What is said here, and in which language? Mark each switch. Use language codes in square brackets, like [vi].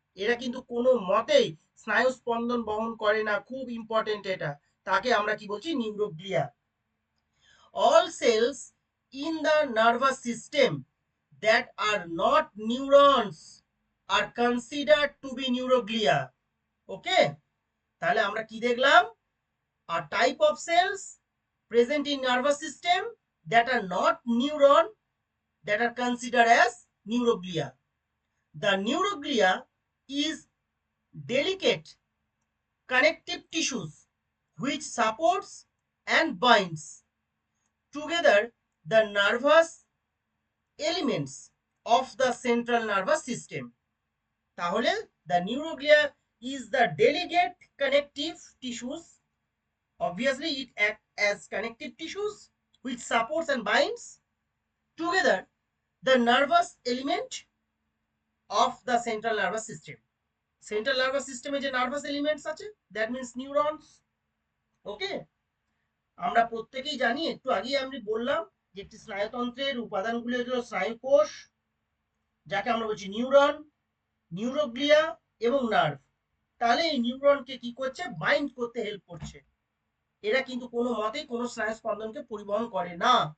[bn] এরা কিন্তু কোনো মতেই স্নায়ু স্পন্দন বহন করে না, খুব ইম্পর্টেন্ট এটা। তাকে আমরা কি বলছি? Neuroglia. [en] All cells in the nervous system that are not neurons are considered to be neuroglia. [bn] ওকে, তাহলে আমরা কি দেখলাম? [en] A type of cells present in nervous system that are not neuron, that are considered as neuroglia. The neuroglia is delicate connective tissues which supports and binds together the nervous elements of the central nervous system. তাহলে the neuroglia is the delicate connective tissues. Obviously, it acts as connective tissues which supports and binds together the nervous element of the central nervous system. Central nervous system [bn] যে nervous elements আছে, [en] that means neurons. [bn] ওকে, আমরা প্রত্যেকেই জানি, একটু আগেই আমি বললাম যে একটি স্নায়ুতন্ত্রের উপাদানগুলি হলো স্নায়ুকোষ, যাকে আমরা বলছি নিউরন, নিউরোগ্লিয়া এবং নার্ভ। তাহলে এই নিউরনকে কি করছে? বাইন্ড করতে হেল্প করছে। এরা কিন্তু কোনো মতেই কোনো স্নায়ু স্পন্দনকে পরিবহন করে না।